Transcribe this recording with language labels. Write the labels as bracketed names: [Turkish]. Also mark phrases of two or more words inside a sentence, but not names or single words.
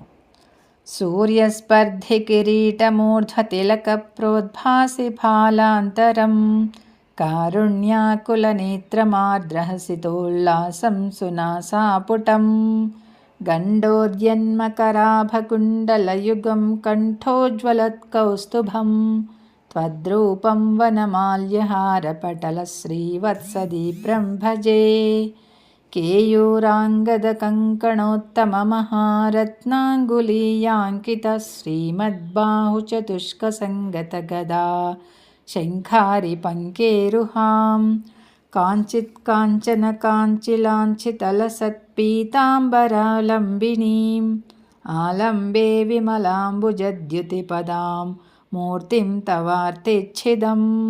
[Sanskrit] సూర్యస్పర్ధి కిరీటమూర్ధ్వతిలక ప్రోద్భాసి ఫాలాంతరం కారుణ్యాకులనేత్రమార్ద్రహసితోల్లాసం సునాసాపుటం గండోద్యన్మకరాభకుండలయుగం కంఠోజ్వలత్కౌస్తుభం త్వద్రూపం వనమాల్యహారపటలశ్రీవత్సదీప్రం భజే. केयूराङ्गदकङ्कणोत्तममहारत्नाङ्गुलीयाङ्कितश्रीमद्बाहुचतुष्कसङ्गतगदा शङ्खारिपङ्केरुहां काञ्चित्काञ्चन काञ्चिलाञ्छितलसत्पीताम्बरालम्बिनीम् आलम्बे विमलाम्बुजद्युतिपदां मूर्तिं तवार्तिच्छिदम्